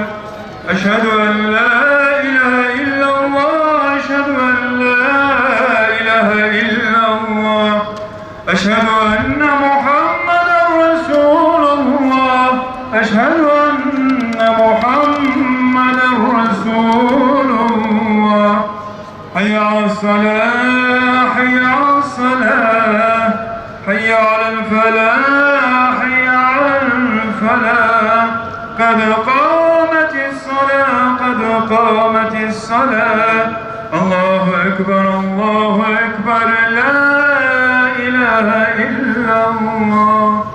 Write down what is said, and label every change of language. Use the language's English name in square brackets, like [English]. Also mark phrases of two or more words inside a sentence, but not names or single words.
[Arabic] أشهد أن لا إله إلا الله، أشهد أن لا إله إلا الله. أشهد أن محمدا رسول الله، أشهد أن محمدا رسول الله. حي على الصلاة، حي على الصلاة. حي على الفلاح، حي على الفلاح. قد قامت الصلاة، قد قامت الصلاة. الله أكبر، الله أكبر، لا إله إلا الله.